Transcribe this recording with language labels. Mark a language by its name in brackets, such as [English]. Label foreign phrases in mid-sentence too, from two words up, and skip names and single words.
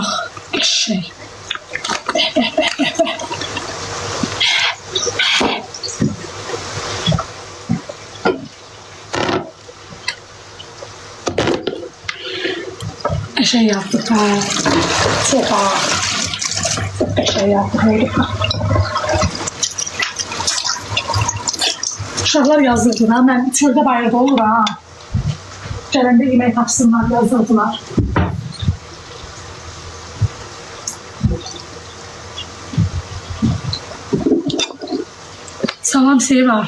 [Turkish] Şey. Şey yaptık ha. Çok ağır. Çok şey yaptık. [Azerbaijani] Uşaqlar yazırdılar. Mən çöldə bayırda olur ha. Gələndə yemək tapsınlar yazırdılar. Salam Seva.